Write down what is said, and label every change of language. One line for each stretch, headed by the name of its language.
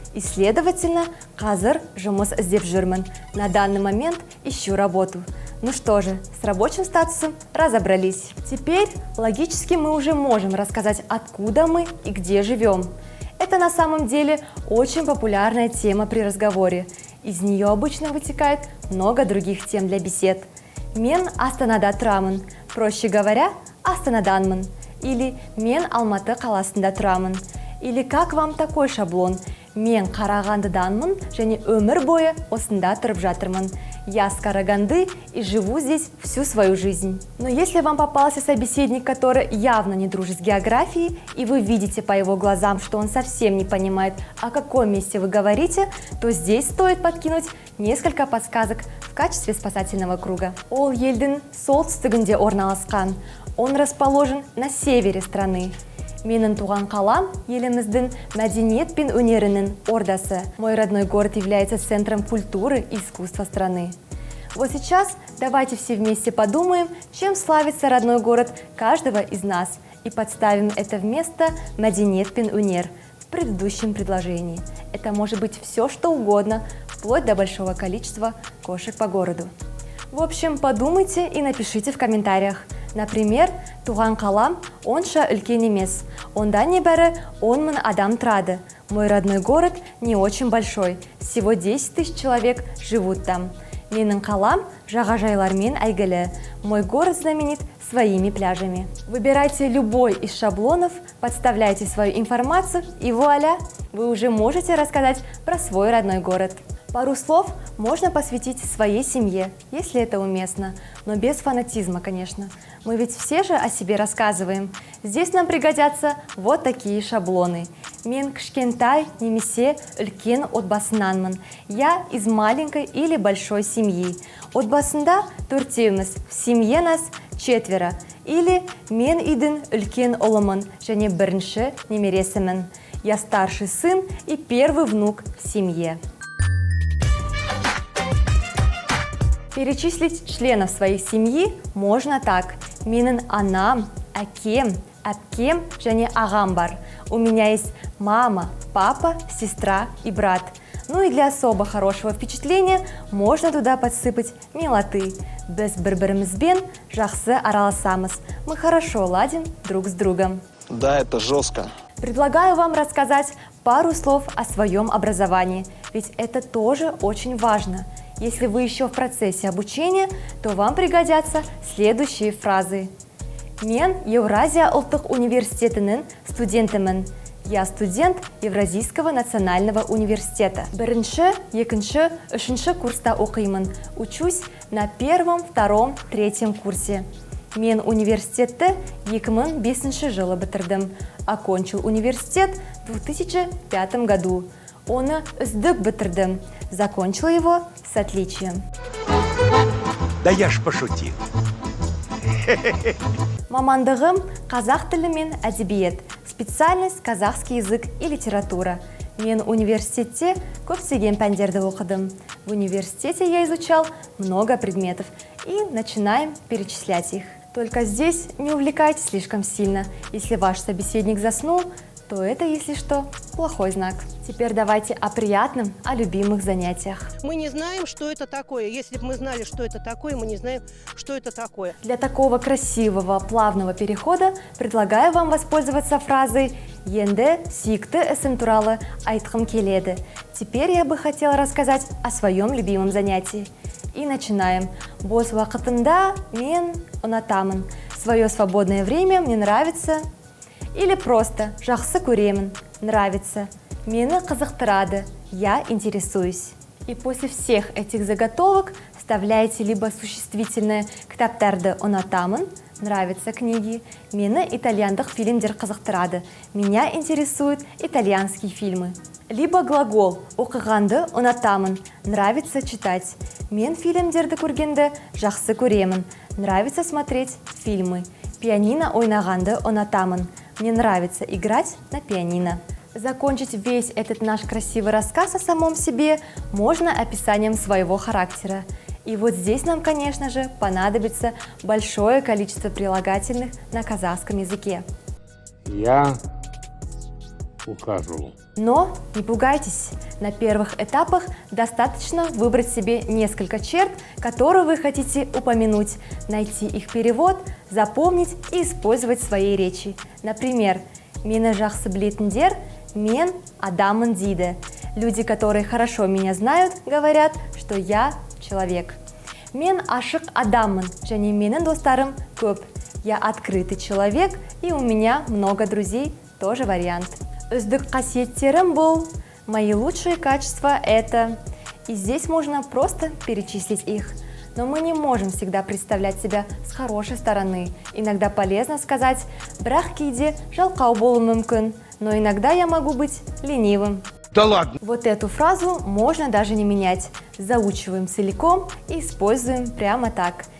Russian: И, следовательно,
Kazakh: қазір жұмыс іздеп жүрмін.
Russian: На данный момент ищу работу. Ну что же, с рабочим статусом разобрались. Теперь логически мы уже можем рассказать, откуда мы и где живем. Это на самом деле очень популярная тема при разговоре. Из нее обычно вытекает много других тем для бесед.
Kazakh: Мен Астанада тұрамын,
Russian: проще говоря,
Kazakh: Астанаданмын. Или мен Алматы қаласында тұрамын.
Russian: Или как вам такой шаблон?
Kazakh: Мен Қарағандыданмын және өмір бойы осында тұрып жатырмын.
Russian: Я с Караганды и живу здесь всю свою жизнь. Но если вам попался собеседник, который явно не дружит с географией, и вы видите по его глазам, что он совсем не понимает, о каком месте вы говорите, то здесь стоит подкинуть несколько подсказок в качестве спасательного круга.
Kazakh: Ол елдің солтүстігінде орналасқан.
Russian: Он расположен на севере страны.
Kazakh: Менің туған қалам еліміздің мәдениет пен өнерінің ордасы.
Russian: Мой родной город является центром культуры и искусства страны. Вот сейчас давайте все вместе подумаем, чем славится родной город каждого из нас, и подставим это вместо
Kazakh: мәдениет пен өнер
Russian: в предыдущем предложении. Это может быть все, что угодно, вплоть до большого количества кошек по городу. В общем, подумайте и напишите в комментариях. Например,
Kazakh: туған қалам онша үлкен емес. Онда небәрі 10 мың адам тұрады.
Russian: Мой родной город не очень большой. Всего 10 тысяч человек живут там.
Kazakh: Менің қалам жағажайлармен әйгілі.
Russian: Мой город знаменит своими пляжами. Выбирайте любой из шаблонов, подставляйте свою информацию и вуаля! Вы уже можете рассказать про свой родной город. Пару слов можно посвятить своей семье, если это уместно, но без фанатизма, конечно. Мы ведь все же о себе рассказываем. Здесь нам пригодятся вот такие шаблоны.
Kazakh: Мен кішкентай немесе үлкен отбасынанмын.
Russian: Я из маленькой или большой семьи.
Kazakh: Отбасында төртеуміз,
Russian: в семье нас 4.
Kazakh: Или мен үйдің үлкен ұлымын және бірінші немересімін.
Russian: Я старший сын и первый внук в семье. Перечислить членов своей семьи можно так.
Kazakh: Менің анам, әкем, әпкем және ағам бар.
Russian: У меня есть мама, папа, сестра и брат. Ну и для особо хорошего впечатления можно туда подсыпать милоты.
Kazakh: Біз бір-бірімізбен жақсы араласамыз.
Russian: Мы хорошо ладим друг с другом. Да, это жестко. Предлагаю вам рассказать пару слов о своем образовании, ведь это тоже очень важно. Если вы еще в процессе обучения, то вам пригодятся следующие фразы.
Kazakh: Мен Евразия ұлттық университетінің студентімін.
Russian: Я студент Евразийского национального университета.
Kazakh: Бірінші, екінші, үшінші курста оқимын.
Russian: Учусь на 1, 2, 3 курсе.
Kazakh: Мен университетті 2005 жылы бітірдім.
Russian: Окончил университет в 2005 году.
Kazakh: Оны үздік бітірдім.
Russian: Закончил его с отличием. Да я ж пошутил.
Kazakh: Мамандығым қазақ тілі мен әдебиет.
Russian: Специальность казахский язык и литература.
Kazakh: Мен университетте көптеген пәндерді оқыдым.
Russian: В университете я изучал много предметов и начинаем перечислять их. Только здесь не увлекайтесь слишком сильно. Если ваш собеседник заснул, то это, если что, плохой знак. Теперь давайте о приятном, о любимых занятиях. Мы не знаем, что это такое. Если бы мы знали, что это такое, мы не знаем, что это такое. Для такого красивого, плавного перехода предлагаю вам воспользоваться фразой
Kazakh: «Енді сүйікті ісім туралы айтқым келеді».
Russian: Теперь я бы хотела рассказать о своем любимом занятии. И начинаем.
Kazakh: Бос уақытында мен ұнатамын.
Russian: Свое свободное время мне нравится. Или просто
Kazakh: жақсы көремін,
Russian: нравится.
Kazakh: Мені қызықтырады,
Russian: я интересуюсь. И после всех этих заготовок вставляете либо существительное
Kazakh: кітаптарды ұнатамын,
Russian: нравятся книги.
Kazakh: Мені итальяндық фильмдер қызықтырады.
Russian: Меня интересуют итальянские фильмы. Либо глагол
Kazakh: «оқығанды ұнатамын»,
Russian: нравится читать.
Kazakh: Мен фильмдерді көргенді жақсы көремін.
Russian: Нравится смотреть фильмы.
Kazakh: Пианино ойнағанды ұнатамын.
Russian: Мне нравится играть на пианино. Закончить весь этот наш красивый рассказ о самом себе можно описанием своего характера. И вот здесь нам, конечно же, понадобится большое количество прилагательных на казахском языке. Я укажу. Но не пугайтесь, на первых этапах достаточно выбрать себе несколько черт, которые вы хотите упомянуть, найти их перевод, запомнить и использовать в своей речи. Например,
Kazakh: «Мені жақсы білетіндер, мен адамын дейді».
Russian: Люди, которые хорошо меня знают, говорят, что я человек.
Kazakh: «Мен ашық адамын, және менің достарым көп».
Russian: Я открытый человек, и у меня много друзей, тоже вариант.
Kazakh: Үздік қасиеттерім бұл,
Russian: мои лучшие качества это. И здесь можно просто перечислить их. Но мы не можем всегда представлять себя с хорошей стороны. Иногда полезно сказать
Kazakh: «бірақ кейде жалқау болуы мүмкін»,
Russian: но иногда я могу быть ленивым. Да ладно. Вот эту фразу можно даже не менять. Заучиваем целиком и используем прямо так.